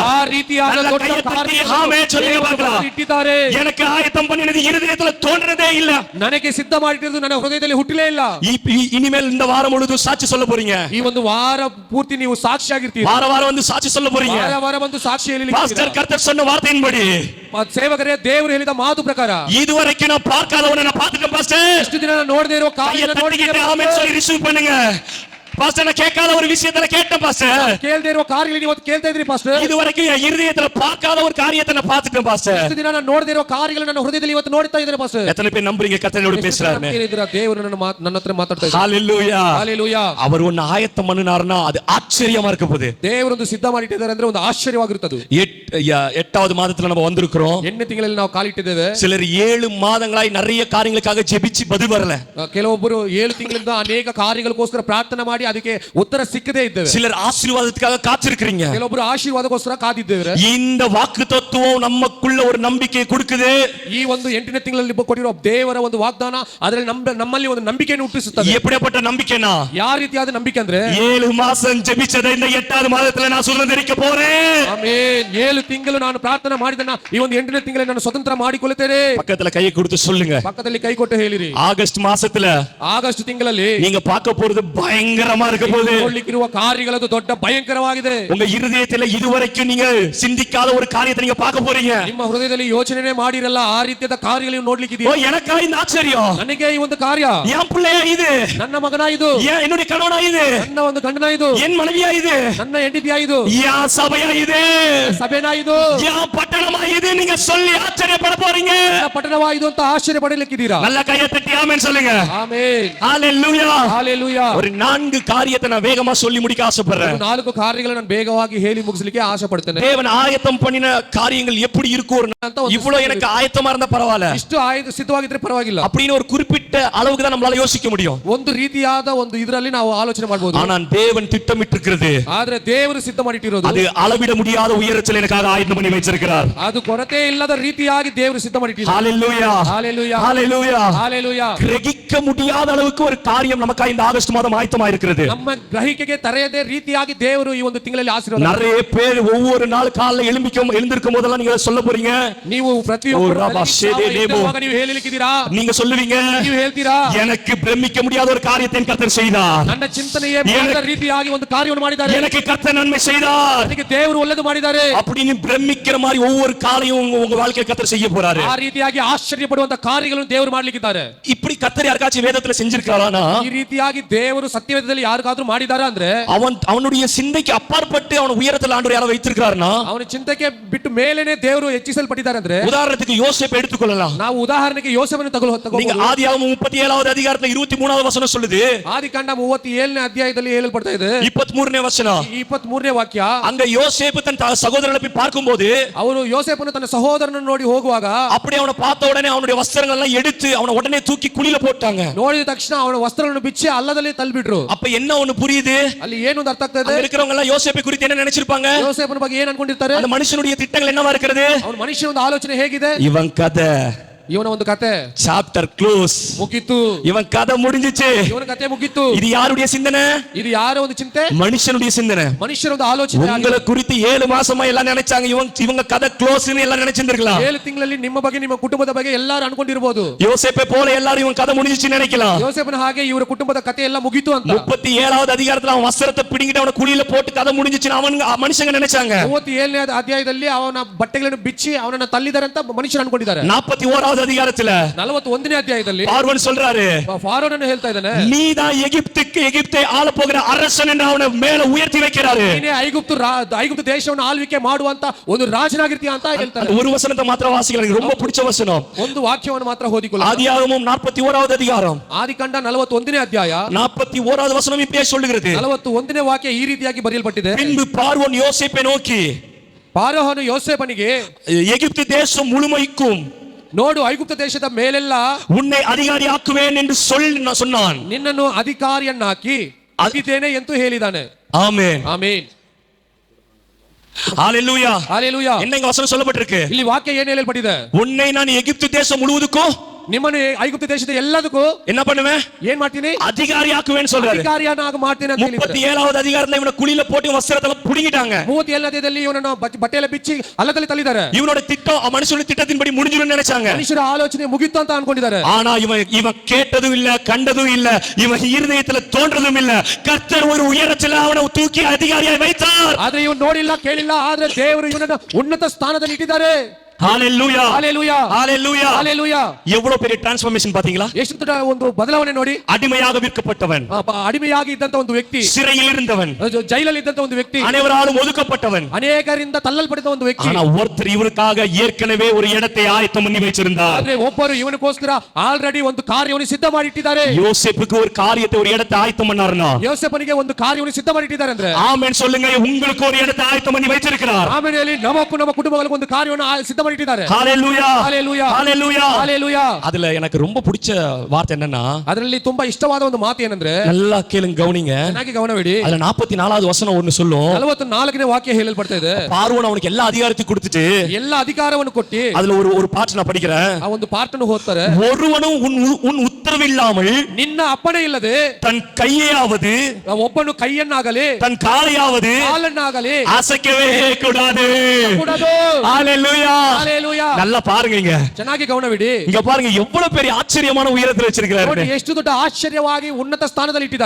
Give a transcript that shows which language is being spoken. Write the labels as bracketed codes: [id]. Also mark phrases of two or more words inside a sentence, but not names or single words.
[kn] ಆ ರೀತಿಯಾದ ದೊಡ್ಡ ಕಾರ್ಯವನ್ನು ಇಟ್ಟಿದ್ದಾರೆ. [ta] எனக்கு ஆயத்தம் பண்ணினது இருதயத்தில் தோன்றதே இல்ல, [kn] ನನಗೆ ಸಿದ್ಧ ಮಾಡಿಟ್ಟಿರೋದು ನನ್ನ ಹೃದಯದಲ್ಲಿ ಹುಟ್ಟಲೇ ಇಲ್ಲ. [ta] இனிமேல் இந்த வாரம் முழுவதும் சாட்சி சொல்ல போறீங்க. [kn] ಈ ಒಂದು ವಾರ ಪೂರ್ತಿ ನೀವು ಸಾಕ್ಷಿಯಾಗಿರ್ತೀರಿ. [ta] வார வந்து சாட்சி சொல்ல போறீங்க. [kn] ವಾರ ಒಂದು ಸಾಕ್ಷಿ ಹೇಳಲಿಕ್ಕೆ. [ta] பாஸ்டர் கர்த்தர் சொன்ன வார்த்தையின்படி, [kn] ಸೇವಕರೇ ದೇವರು ಹೇಳಿದ ಮಾತು ಪ್ರಕಾರ [ta] இதுவரைக்கும் நான் பார்க்காதவனை நான் பார்த்துட்டேன் பாஸ்டர். [kn] ಇಷ್ಟು ದಿನ ನಾನು ನೋಡದೇ ಇರೋ ಕಾರ್ಯವನ್ನು ನೋಡಿದ್ದೇನೆ. [ta] ஆமென் சொல்லி ரிசீவ் பண்ணுங்க. பாஸ்டர் நான் கேட்காத ஒரு விஷயத்துல கேட்டேன் பாஸ்டர். [kn] ಕೇಳದೇ ಇರೋ ಕಾರ್ಯಗಳನ್ನು ಇವತ್ತು ಕೇಳ್ತಾ ಇದ್ರಿ ಪಾಸ್ಟರ್. [ta] இதுவரைக்கும் என் இருதயத்துல பார்க்காத ஒரு காரியத்தை நான் பார்த்துட்டேன் பாஸ்டர். [kn] ಇಷ್ಟು ದಿನ ನಾನು ನೋಡದೇ ಇರೋ ಕಾರ್ಯಗಳನ್ನು ನನ್ನ ಹೃದಯದಲ್ಲಿ ಇವತ್ತು ನೋಡ್ತಾ ಇದ್ದೇನೆ ಪಾಸ್ಟರ್. [ta] எத்தனை பேர் நம்புறீங்க கர்த்தரோட பேசுறாருன்னு? [kn] ದೇವರು ನನ್ನ ಹತ್ರ ಮಾತಾಡ್ತಾ ಇದ್ದಾರೆ. [ta] ஹalleluya! ஹalleluya! அவர் ஒன்னு ஆயத்தம் பண்ணினார்னா அது ஆச்சரியமா இருக்க போகுது. [kn] ದೇವರೊಂದು ಸಿದ್ಧ ಮಾಡಿಟ್ಟಿದ್ದಾರೆ ಅಂದ್ರೆ ಒಂದು ಆಶ್ಚರ್ಯವಾಗಿರುತ್ತದೆ. [ta] 8வது மாதத்துல நம்ம வந்திருக்கிறோம். [kn] 8ನೇ ತಿಂಗಳಲ್ಲಿ ನಾವು ಕಾಲಿಟ್ಟಿದ್ದೇವೆ. [ta] சிலர் 7 மாதங்களாய் நிறைய காரியங்களுக்காக ஜெபிச்சு பதில் வரல. [kn] ಕೆಲವೊಬ್ಬರು 7 ತಿಂಗಳಿಂದ ಅನೇಕ ಕಾರ್ಯಗಳಿಗೋಸ್ಕರ ಪ್ರಾರ್ಥನೆ ಮಾಡಿ ಅದಕ್ಕೆ ಉತ್ತರ ಸಿಕ್ಕದೇ ಇದ್ದೇವೆ. [ta] சிலர் ஆசீர்வாதத்துக்காக காத்திருக்கிறீங்க. [kn] ಕೆಲವೊಬ್ಬರು ಆಶೀರ್ವಾದಕ್ಕೋಸ್ಕರ ಕಾದಿದ್ದೇವೆ. [ta] இந்த வாக்குத்தத்தம் நமக்குள்ள ஒரு நம்பிக்கை கொடுக்குது. [kn] ಈ ಒಂದು 8ನೇ ತಿಂಗಳಲ್ಲಿ ಕೊಟ್ಟಿರೋ ದೇವರ ಒಂದು ವಾಗ್ದಾನ ಅದರಲ್ಲಿ ನಮ್ಮಲ್ಲಿ ಒಂದು ನಂಬಿಕೆಯನ್ನು ಹುಟ್ಟಿಸುತ್ತದೆ. [ta] எப்படிப்பட்ட நம்பிக்கைனா? [kn] ಯಾವ ರೀತಿಯಾದ ನಂಬಿಕೆ ಅಂದ್ರೆ [ta] 7 மாசம் ஜெபிச்சதை இந்த 8வது மாதத்துல நான் சுதந்திரிக்க போறேன். [kn] ಆಮೆನ್. 7 ತಿಂಗಳು ನಾನು ಪ್ರಾರ್ಥನೆ ಮಾಡಿದನ ಈ ಒಂದು 8ನೇ ತಿಂಗಳಲ್ಲಿ ನಾನು ಸ್ವತಂತ್ರ ಮಾಡಿಕೊಳ್ಳುತ್ತೇನೆ. [ta] பக்கத்துல கையை கொடுத்து சொல்லுங்க. [kn] ಪಕ್ಕದಲ್ಲಿ ಕೈ ಕೊಟ್ಟು ಹೇಳಿರಿ. [ta] ஆகஸ்ட் மாசத்துல, [kn] ಆಗಸ್ಟ್ ತಿಂಗಳಲ್ಲಿ [ta] நீங்க பார்க்க போறது பயங்கரமா இருக்க போகுது. [kn] ನೋಡ್ಲಿಕ್ಕಿರುವ ಕಾರ್ಯಗಳದು ದೊಡ್ಡ ಭಯಂಕರವಾಗಿದೆ. [ta] உங்க இருதயத்துல இதுவரைக்கும் நீங்க சிந்திக்காத ஒரு காரியத்தை நீங்க பார்க்க போறீங்க. [kn] ನಿಮ್ಮ ಹೃದಯದಲ್ಲಿ ಯೋಚನೆ ಮಾಡಿರಲ್ಲ ಆ ರೀತಿಯಾದ ಕಾರ್ಯಗಳನ್ನು ನೋಡ್ಲಿಕ್ಕಿದೆ. [ta] எனக்கா இந்த ஆச்சரியம். [kn] ನನಗೆ ಈ ಒಂದು ಕಾರ್ಯ. [ta] என் பிள்ளையா இது? [kn] ನನ್ನ ಮಗನ ಇದು. [ta] என்னுடைய கணவனா இது? [kn] ನನ್ನ ಒಂದು ಗಂಡನ ಇದು. [ta] என் மனைவியா இது? [kn] ನನ್ನ ಹೆಂಡತಿಯ ಇದು. [ta] என் சபையா இது? [kn] ಸಭೆನಾ ಇದು. [ta] என் பட்டணமா இது? நீங்க சொல்லி ஆச்சரியப்பட போறீங்க. [kn] ನನ್ನ ಪಟ್ಟಣವಾ ಇದು ಅಂತ ಆಶ್ಚರ್ಯ ಪಡಲಿಕ್ಕಿದ್ದೀರಾ? [ta] நல்ல கையை தட்டி ஆமென் சொல்லுங்க. [kn] ಆಮೆನ್. [ta] ஹalleluya! ஹalleluya! ஒரு 4 காரியத்தை நான் வேகமா சொல்லி முடிக்க ஆசைப்படுறேன். [kn] 4 ಕಾರ್ಯಗಳನ್ನು ನಾನು ಬೇಗವಾಗಿ ಹೇಳಿ ಮುಗಿಸಲಿಕ್ಕೆ ಆಸೆ ಪಡ್ತೇನೆ. [ta] தேவன் ஆயத்தம் பண்ணின காரியங்கள் எப்படி இருக்கும்? இவ்வளவு எனக்கு ஆயத்தமா இருந்தா பரவாயில்ல, [kn] ಇಷ್ಟು ಸಿದ್ಧವಾಗಿದ್ರೆ ಪರವಾಗಿಲ್ಲ [ta] அப்படின்னு ஒரு குறிப்பிட்ட அளவுக்கு தான் நம்மளால யோசிக்க முடியும். [kn] ಒಂದು ರೀತಿಯಾದ ಒಂದು ಇದರಲ್ಲಿ ನಾವು ಆಲೋಚನೆ ಮಾಡಬಹುದು. [ta] ஆனா தேவன் திட்டமிட்டிருக்கிறது, [kn] ಆದ್ರೆ ದೇವರು ಸಿದ್ಧ ಮಾಡಿಟ್ಟಿರೋದು [ta] அது அளவிட முடியாத உயரத்தில் எனக்காக ஆயத்தம் பண்ணி வச்சிருக்கிறார். [kn] ಅದು ಕೊರತೆ ಇಲ್ಲದ ರೀತಿಯಾಗಿ ದೇವರು ಸಿದ್ಧ ಮಾಡಿಟ್ಟಿದ್ದಾರೆ. [ta] ஹalleluya! ஹalleluya! ஹalleluya! ஹalleluya! கிரகிக்க முடியாத அளவுக்கு ஒரு காரியம் நமக்காக இந்த ஆகஸ்ட் மாதம் ஆயத்தமா இருக்கிறது. [kn] ನಮ್ಮ ಗ್ರಹಿಕೆಗೆ ತರೆಯದೇ ರೀತಿಯಾಗಿ ದೇವರು ಈ ಒಂದು ತಿಂಗಳಲ್ಲಿ ಆಶೀರ್ವಾದ. [ta] நிறைய பேர் ஒவ்வொரு நாள் காலையில எழுந்திருக்கும் போதெல்லாம் நீங்க சொல்ல போறீங்க. [kn] ನೀವು ನೀವು ಹೇಳಲಿಕ್ಕಿದ್ದೀರಾ? [ta] நீங்க சொல்லுவீங்க, [kn] ನೀವು ಹೇಳ್ತೀರಾ, [ta] எனக்கு பிரமிக்க முடியாத ஒரு காரியத்தை கர்த்தர் செய்தார். [kn] ನನ್ನ ಚಿಂತನೆಯೇ ಬೇರೆ ರೀತಿಯಾಗಿ ಒಂದು ಕಾರ್ಯವನ್ನು ಮಾಡಿದ್ದಾರೆ. [ta] எனக்கு கர்த்தர் நன்மை செய்தார். [kn] ನನಗೆ ದೇವರು ಒಳ್ಳೆಯದು ಮಾಡಿದ್ದಾರೆ. [ta] அப்படின்னு பிரமிக்கிற மாதிரி ஒவ்வொரு காலையும் உங்க வாழ்க்கையில கர்த்தர் செய்ய போறாரு. [kn] ಆ ರೀತಿಯಾಗಿ ಆಶ್ಚರ್ಯಪಡುವಂತ ಕಾರ್ಯಗಳನ್ನು ದೇವರು ಮಾಡಲಿಕ್ಕಿದ್ದಾರೆ. [ta] இப்படி கர்த்தர் யாருக்காச்சும் வேதத்துல செஞ்சிருக்காரானா? [kn] ಈ ರೀತಿಯಾಗಿ ದೇವರು ಸತ್ಯವೇದದಲ್ಲಿ ಜೀವಿತದಲ್ಲಿ ಯಾರಿಗಾದ್ರೂ ಮಾಡಿದಾರ ಅಂದ್ರೆ [ta] அவனுடைய சிந்தைக்கு அப்பாற்பட்டு அவன் உயரத்தில் ஆண்டவர் யாரை வைத்திருக்கிறார்னா [kn] ಅವನ ಚಿಂತೆಗೆ ಬಿಟ್ಟು ಮೇಲೇನೆ ದೇವರು ಹೆಚ್ಚಿಸಲ್ಪಟ್ಟಿದ್ದಾರೆ ಅಂದ್ರೆ [ta] உதாரணத்துக்கு யோசேப்பை எடுத்துக்கொள்ளலாம். [kn] ನಾವು ಉದಾಹರಣೆಗೆ ಯೋಸೇಫನ್ನು [ta] நீங்க ஆதியாகமம் 37வது அதிகாரத்துல 23வது வசனம் சொல்லுது. [kn] ಆದಿಕಾಂಡ 37ನೇ ಅಧ್ಯಾಯದಲ್ಲಿ ಹೇಳಲ್ಪಡ್ತಾ ಇದೆ 23ನೇ ವಚನ. 23ನೇ ವಾಕ್ಯ. [ta] அங்க யோசேப்பு தன் சகோதரனை போய் பார்க்கும்போது [kn] ಅವರು ಯೋಸೇಫನು ತನ್ನ ಸಹೋದರನನ್ನು ನೋಡಿ ಹೋಗುವಾಗ [ta] அப்படி அவனை பார்த்த உடனே அவனுடைய வஸ்திரங்கள் எல்லாம் எடுத்து அவனை உடனே தூக்கி குழியில போட்டாங்க. [kn] ನೋಡಿದ ತಕ್ಷಣ ಅವನ ವಸ್ತ್ರಗಳನ್ನು ಬಿಚ್ಚಿ ಹಳ್ಳದಲ್ಲಿ ತಳ್ಳಿಬಿಟ್ರು. [ta] அப்ப என்ன ஒன்னு புரியுது? [kn] ಅಲ್ಲಿ ಏನು ಒಂದು ಅರ್ಥ ಆಗ್ತದೆ? [ta] இருக்கிறவங்க எல்லாம் யோசேப்பை குறித்து என்ன நினைச்சிருப்பாங்க? [kn] ಯೋಸೇಫನ ಬಗ್ಗೆ ಏನು ಅನ್ಕೊಂಡಿರ್ತಾರೆ? [ta] அந்த மனுஷனுடைய திட்டங்கள் என்னவா இருக்கிறது? [kn] ಅವನ ಮನುಷ್ಯನ ಒಂದು ಆಲೋಚನೆ ಹೇಗಿದೆ? [ta] இவன் கதை, [kn] ಇವನ ಒಂದು ಕತೆ, [en] chapter close, [kn] ಮುಗಿತು. [ta] இவன் கதை முடிஞ்சிச்சு. [kn] ಇವನ ಕತೆ ಮುಗಿತು. [ta] இது யாருடைய சிந்தனை? [kn] ಇದು ಯಾರ ಒಂದು ಚಿಂತೆ? [ta] மனுஷனுடைய சிந்தனை. [kn] ಮನುಷ್ಯರ ಒಂದು ಆಲೋಚನೆ. [ta] உங்களை குறித்து 7 மாசமா எல்லாம் நினைச்சாங்க. இவங்க கதை க்ளோஸ்னு எல்லாம் நினைச்சிருக்கலாம். [kn] 7 ತಿಂಗಳಲ್ಲಿ ನಿಮ್ಮ ಬಗ್ಗೆ ನಿಮ್ಮ ಕುಟುಂಬದ ಬಗ್ಗೆ ಎಲ್ಲರೂ ಅನ್ಕೊಂಡಿರಬಹುದು. [ta] யோசேப்பை போல எல்லாரும் இவன் கதை முடிஞ்சிச்சு நினைக்கலாம். [kn] ಯೋಸೇಫನ ಹಾಗೆ ಇವರ ಕುಟುಂಬದ ಕತೆ ಎಲ್ಲ ಮುಗಿತು ಅಂತ. [ta] 37வது அதிகாரத்துல அவன் வஸ்திரத்தை பிடிங்கிட்டு அவனை குழியில போட்டு கதை முடிஞ்சிச்சு மனுஷங்க நினைச்சாங்க. [kn] 37ನೇ ಅಧ್ಯಾಯದಲ್ಲಿ ಅವನ ಬಟ್ಟೆಗಳನ್ನು ಬಿಚ್ಚಿ ಅವನನ್ನ ತಳ್ಳಿದ್ದಾರೆ ಅಂತ ಮನುಷ್ಯರು ಅನ್ಕೊಂಡಿದ್ದಾರೆ. [ta] 41வது அதிகாரத்துல [kn] 41ನೇ ಅಧ್ಯಾಯದಲ್ಲಿ [ta] பார்வோன் சொல்றாரு, [kn] ಫಾರೋನನ್ನು ಹೇಳ್ತಾ ಇದ್ದಾನೆ, [ta] நீதான் எகிப்தை ஆள போகிற அரசன் என்று அவனை மேல உயர்த்தி வைக்கிறாரு. [kn] ನೀನೇ ಐಗುಪ್ತ ದೇಶವನ್ನು ಆಳ್ವಿಕೆ ಮಾಡುವಂತ ಒಂದು ರಾಜನಾಗಿರ್ತೀಯ ಅಂತ ಹೇಳ್ತಾರೆ. [ta] ஒரு வசனத்தை மாத்திரம் வாசிக்கலாம், எனக்கு ரொம்ப பிடிச்ச வசனம். [kn] ಒಂದು ವಾಕ್ಯವನ್ನು ಮಾತ್ರ ಓದಿಕೊಳ್ಳಿ. [ta] ஆதியாகமம் 41வது அதிகாரம், [kn] ಆದಿಕಾಂಡ 41ನೇ ಅಧ್ಯಾಯ [ta] 41வது வசனம் இப்படியே சொல்லுகிறது. [kn] 41ನೇ ವಾಕ್ಯ ಈ ರೀತಿಯಾಗಿ ಬರೆಯಲ್ಪಟ್ಟಿದೆ. [ta] பின்பு பார்வோன் யோசேப்பை நோக்கி, [kn] ಫಾರೋಹನು ಯೋಸೇಫನಿಗೆ, [ta] எகிப்து தேசம் முழுமைக்கும் [kn] ನೋಡು ಐಗುಪ್ತ ದೇಶದ ಮೇಲೆಲ್ಲ [ta] உன்னை அதிகாரியாக்குவேன் என்று சொன்னான். [kn] ನಿನ್ನನ್ನು ಅಧಿಕಾರಿಯನ್ನಾಕಿ ಅಗಿದ್ದೇನೆ ಎಂದು ಹೇಳಿದಾನೆ. [ta] ஆமென், [kn] ಆಮೆನ್, [ta] ஹalleluya, ஹalleluya. என்ன இங்க வசனம் சொல்லப்பட்டிருக்கு? [kn] ಇಲ್ಲಿ ವಾಕ್ಯ ಏನು ಹೇಳಲ್ಪಟ್ಟಿದೆ? [ta] உன்னை நான் எகிப்து தேசம் முழுவதுக்கும், [kn] ನಿಮ್ಮನ್ನು ಐಗುಪ್ತ ದೇಶದ ಎಲ್ಲದಕ್ಕೂ [ta] என்ன பண்ணுவேன்? [kn] ಏನ್ ಮಾಡ್ತೀನಿ? [ta] அதிகாரியாக்குவேன் சொல்றாரு. [kn] ಅಧಿಕಾರಿಯನ್ನಾಗಿ ಮಾಡ್ತೀನಿ ಅಂತ ಹೇಳಿದ್ದಾರೆ. [ta] 37வது அதிகாரத்துல இவனை குழியில போட்டு வஸ்திரத்தை புடிங்கிட்டாங்க. [kn] 37ನೇ ಅಧ್ಯಾಯದಲ್ಲಿ ಇವನನ್ನು ಬಟ್ಟೆಲ್ಲ ಬಿಚ್ಚಿ ಹಳ್ಳದಲ್ಲಿ ತಳ್ಳಿದ್ದಾರೆ. [ta] இவனோட திட்டம் மனுஷனுடைய திட்டத்தின்படி முடிஞ்சிரும் நினைச்சாங்க. [kn] ಮನುಷ್ಯರ ಆಲೋಚನೆ ಮುಗಿತು ಅಂತ ಅನ್ಕೊಂಡಿದ್ದಾರೆ. [ta] ஆனா இவன் கேட்டதும் இல்ல, கண்டதும் இல்ல, இவன் இருதயத்துல தோன்றதும் இல்ல. கர்த்தர் ஒரு உயரத்துல அவனை தூக்கி அதிகாரியாய் வைத்தார். [kn] ಆದ್ರೆ ಇವನು ನೋಡಿಲ್ಲ, ಕೇಳಿಲ್ಲ, ಆದ್ರೆ ದೇವರು ಇವನನ್ನು ಉನ್ನತ ಸ್ಥಾನದಲ್ಲಿ ಇಟ್ಟಿದ್ದಾರೆ. [ta] ஹalleluya, ஹalleluya, ஹalleluya, ஹalleluya. எவ்வளவு பெரிய டிரான்ஸ்ஃபர்மேஷன் பாத்தீங்களா? [kn] ಎಷ್ಟು ದೊಡ್ಡ ಒಂದು ಬದಲಾವಣೆ ನೋಡಿ. [ta] அடிமையாக விற்கப்பட்டவன், [kn] ಅಡಿಮೆಯಾಗಿ ಇದ್ದಂತ ಒಂದು ವ್ಯಕ್ತಿ, [ta] சிறையில் இருந்தவன், [kn] ಜೈಲಲ್ಲಿ ಇದ್ದಂತ ಒಂದು ವ್ಯಕ್ತಿ, [ta] அனைவராலும் ஒதுக்கப்பட்டவன், [kn] ಅನೇಕರಿಂದ ತಳ್ಳಲ್ಪಟ್ಟಿದ್ದ ಒಂದು ವ್ಯಕ್ತಿ. [ta] ஆனா ஒருத்தர் இவனுக்காக ஏற்கனவே ஒரு இடத்தை ஆயத்தம் பண்ணி வச்சிருந்தார். [kn] ಆದ್ರೆ ಒಬ್ಬರು ಇವನಿಗೋಸ್ಕರ ಆಲ್ರೆಡಿ ಒಂದು ಕಾರ್ಯವನ್ನು ಸಿದ್ಧ ಮಾಡಿ ಇಟ್ಟಿದ್ದಾರೆ. [ta] யோசேப்புக்கு ஒரு காரியத்தை, ஒரு இடத்தை ஆயத்தம் பண்ணாருன்னா, [kn] ಯೋಸೇಫನಿಗೆ ಒಂದು ಕಾರ್ಯವನ್ನು ಸಿದ್ಧ ಮಾಡಿ ಇಟ್ಟಿದ್ದಾರೆ ಅಂದ್ರೆ [ta] ஆமென் சொல்லுங்க. உங்களுக்கு ஒரு இடத்தை ஆயத்தம் பண்ணி வச்சிருக்கிறார். [kn] ಆಮೇಲೆ ನಮಕ್ಕೂ ನಮ್ಮ ಕುಟುಂಬಗಳಿಗೆ ಒಂದು ಕಾರ್ಯವನ್ನು ಸಿದ್ಧ ಮಾಡಿ ಇಟ್ಟಿದ್ದಾರೆ. [ta] ஹalleluya, ஹalleluya, ஹalleluya, ஹalleluya. அதுல எனக்கு ரொம்ப பிடிச்ச வார்த்தை என்னன்னா, [kn] ಅದರಲ್ಲಿ ತುಂಬಾ ಇಷ್ಟವಾದ ಒಂದು ಮಾತು ಏನಂದ್ರೆ, [ta] நல்லா கேளுங்க, கவனிங்க. [kn] ಚೆನ್ನಾಗಿ ಗಮನವಿಡಿ. [ta] அதுல 44வது வசனம் ஒன்னு சொல்லும். [kn] 44ನೇ ವಾಕ್ಯ ಹೇಳಲ್ಪಡ್ತಾ ಇದೆ. [ta] பார்வோன் அவனுக்கு எல்லா அதிகாரத்தையும் கொடுத்துட்டு [kn] ಎಲ್ಲ ಅಧಿಕಾರವನ್ನು ಕೊಟ್ಟಿ, [ta] அதுல ஒரு பாட்டு நான் படிக்கிறேன். [kn] ಆ ಒಂದು ಪಾರ್ಟ್ ಅನ್ನು ಓದ್ತಾರೆ. [ta] ஒருவனும் உன் உத்தரவில்லாமல் [kn] ನಿನ್ನ ಅಪ್ಪಣೆ ಇಲ್ಲದೆ [ta] தன் கையாவது, [kn] ಒಬ್ಬನು ಕೈಯನ್ನಾಗಲಿ [ta] தன் காலையாவது [kn] ಕಾಲನ್ನಾಗಲಿ [ta] அசைக்கவே கூடாது. [kn] ಕೂಡದು. [ta] ஹalleluya, ஹalleluya. நல்லா பாருங்க, இங்க [kn] ಚೆನ್ನಾಗಿ ಗಮನವಿಡಿ. [ta] இங்க பாருங்க எவ்வளவு பெரிய ஆச்சரியமான உயரத்துல வச்சிருக்காரு. [kn] ನೋಡಿ ಎಷ್ಟು ದೊಡ್ಡ ಆಶ್ಚರ್ಯವಾಗಿ ಉನ್ನತ ಸ್ಥಾನದಲ್ಲಿ ಇಟ್ಟಿದ್ದಾರೆ.